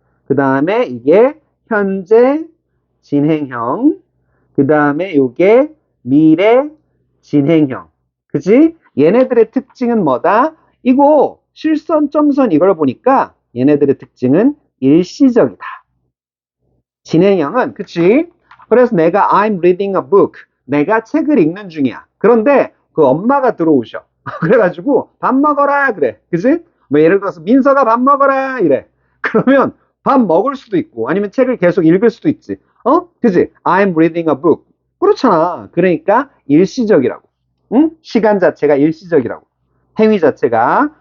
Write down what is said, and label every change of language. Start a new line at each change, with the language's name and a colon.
Korean: 그 다음에 이게 현재 진행형. 그 다음에 요게 미래 진행형. 그지? 얘네들의 특징은 뭐다? 이거 실선, 점선 이걸 보니까 얘네들의 특징은 일시적이다. 진행형은 그치? 그래서 내가
English: I'm reading a book.
Korean: 내가 책을 읽는 중이야. 그런데 그 엄마가 들어오셔. 그래가지고 밥 먹어라 그래. 그치? 뭐 예를 들어서 민서가 밥 먹어라 이래. 그러면 밥 먹을 수도 있고 아니면 책을 계속 읽을 수도 있지. 그치?
English: I'm reading a book.
Korean: 그렇잖아. 그러니까 일시적이라고. 응? 시간 자체가 일시적이라고. 행위 자체가.